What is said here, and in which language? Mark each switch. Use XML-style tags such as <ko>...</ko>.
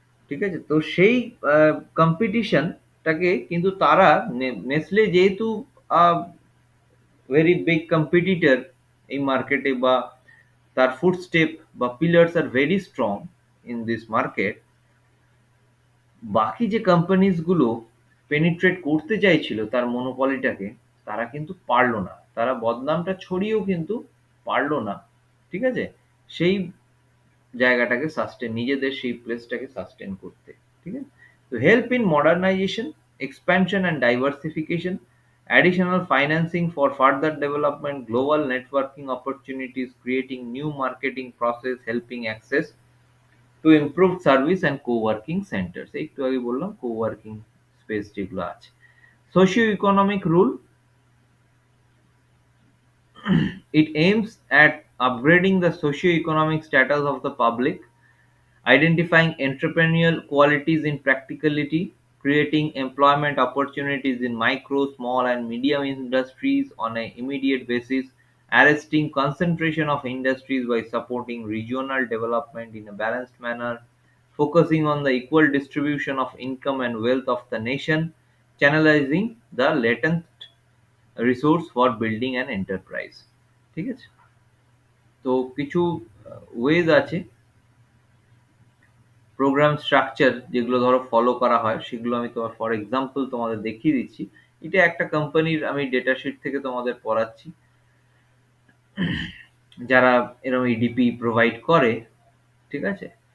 <bn>ঠিক আছে, তো সেই কম্পিটিশনটাকে কিন্তু তারা, নেসলে যেহেতু ভেরি বিগ কম্পিটিটর এই মার্কেটে, বা তার ফুটস্টেপ বা pillars</bn> <en>are very strong in this market,</en> <bn>বাকি যে কোম্পানিজ গুলো পেনিট্রেট করতে চাইছিল তার মনোপলিটাকে, তারা কিন্তু পারলো না, তারা বদনামটা ছড়িয়েও কিন্তু পারলো না। ঠিক আছে, সেই জায়গাটাকে সাস্টেন, নিজেদের সেই প্লেসটাকে সাস্টেন করতে। ঠিক আছে, তো</bn> <en>Help in modernisation, expansion and diversification, additional financing for further development, global networking opportunities, creating new marketing process, helping access to improved service and co-working centers।</en> <bn>একটু আগে বললাম co-working স্পেস যেগুলো আছে। Socio economic rule,</bn> <en>It aims at upgrading the socio-economic status of the public, identifying entrepreneurial qualities in practicality, creating employment opportunities in micro, small, and medium industries on an immediate basis, arresting concentration of industries by supporting regional development in a balanced manner, focusing on the equal distribution of income and wealth of the nation, channelizing the latent resource for building an enterprise.</en> <bn>ঠিক আছে? তো কিছু wedge আছে programme structure যেগুলো ধরো follow করা হয় সেগুলো আমি তোমার</bn> <en>for example</en> <bn>তোমাদের দেখিয়ে দিচ্ছি। এটা একটা কোম্পানির আমি ডেটা শিট থেকে তোমাদের পড়াচ্ছি যারা এরকম ইডিপি প্রোভাইড করে। ঠিক আছে?</bn>